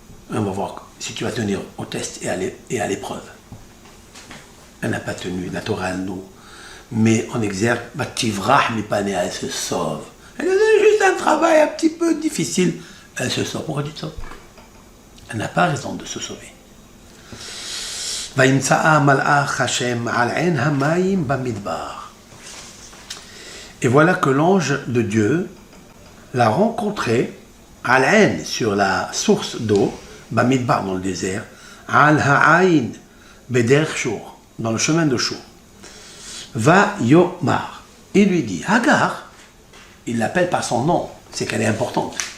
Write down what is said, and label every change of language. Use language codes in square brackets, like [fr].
[fr] On va voir si tu vas tenir au test et à l'épreuve. Elle n'a pas tenu, la Torah, elle nous met en exergue, elle se sauve. Elle a juste un travail un petit peu difficile, elle se sauve. Pourquoi dites ça? Elle n'a pas raison de se sauver. [he] וימצאה מלאך השם על עין המים במדבר. [fr] Et voilà que l'ange de Dieu l'a rencontré al ain sur la source d'eau, bamidbar dans le désert, [he] al ha'ain bederch shur, [fr] dans le chemin de Shur. Va yomar. Il lui dit, Hagar, il l'appelle par son nom, c'est qu'elle est importante.